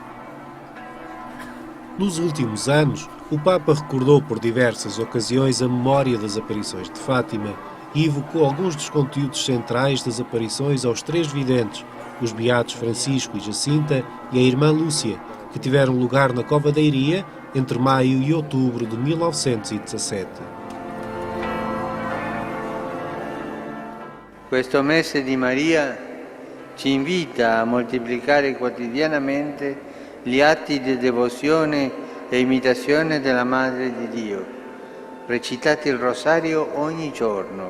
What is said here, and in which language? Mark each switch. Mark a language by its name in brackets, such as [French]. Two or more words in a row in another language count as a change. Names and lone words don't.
[Portuguese] Nos últimos anos, o Papa recordou por diversas ocasiões a memória das aparições de Fátima e evocou alguns dos conteúdos centrais das aparições aos três videntes, os beatos Francisco e Jacinta e a irmã Lúcia, que tiveram lugar na Cova da Iria entre maio e outubro de 1917. [Italian] Questo mese di Maria ci invita a moltiplicare quotidianamente gli atti di devozione e imitazione della Madre di Dio. Recitate il rosario ogni giorno.